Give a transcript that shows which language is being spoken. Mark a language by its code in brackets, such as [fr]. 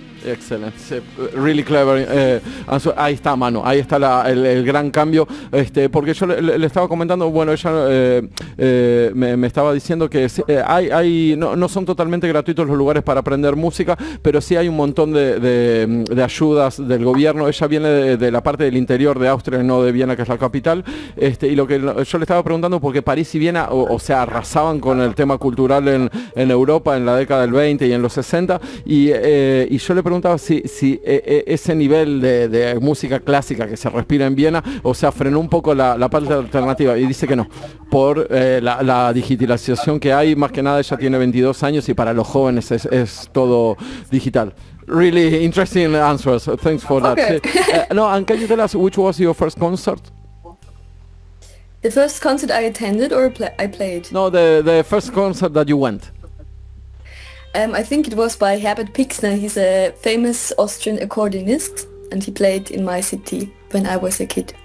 [en] Excellent, really clever. [es] Ahí está, Manu, ahí está el gran cambio, porque yo le estaba comentando, bueno, ella me estaba diciendo que no son totalmente gratuitos los lugares para aprender música, pero sí hay un montón de ayudas del gobierno. Ella viene de la parte del interior de Austria, no de Viena, que es la capital, y lo que yo le estaba preguntando, porque París y Viena, o sea, arrasaban con el tema cultural en Europa en la década del 20 y en los 60, y yo le preguntaba si ese nivel de música clásica que se respira en Viena, o sea, frenó un poco la parte alternativa, y dice que no, por la digitalización que hay. Más que nada, ella tiene 22 años y para los jóvenes es todo digital. [en] Really interesting answers, thanks for that. No, and can you tell us which was your first concert? The first concert I attended or I played? No, the first concert that you went. I think it was by Herbert Pixner. He's a famous Austrian accordionist, and he played in my city when I was a kid.